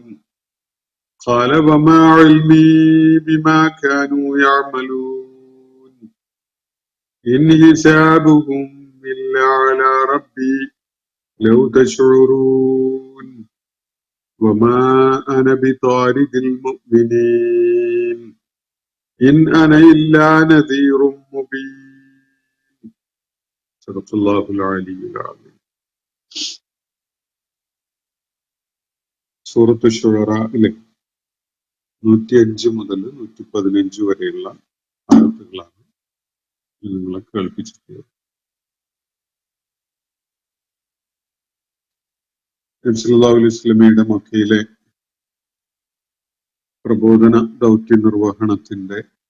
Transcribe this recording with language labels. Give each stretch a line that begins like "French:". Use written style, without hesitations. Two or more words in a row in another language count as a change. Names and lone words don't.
Arabic: قال وما علمي بما كانوا يعملون إن حسابهم إلا على ربي لو تشعرون وما أنا بطارد المؤمنين إن أنا إلا نذير مبين صدق الله العلي العظيم.
Malayalam: സൂറത്ത് ശുഅറയിലെ 105 മുതൽ 115 വരെയുള്ള ആയത്തുകളാണ് നിങ്ങളെ കേൾപ്പിച്ചിട്ടുള്ളത്. നബി
Arabic: صلى الله عليه وسلم
Malayalam: മക്കയിലെ പ്രബോധന ദൗത്യ നിർവഹണത്തിന്റെ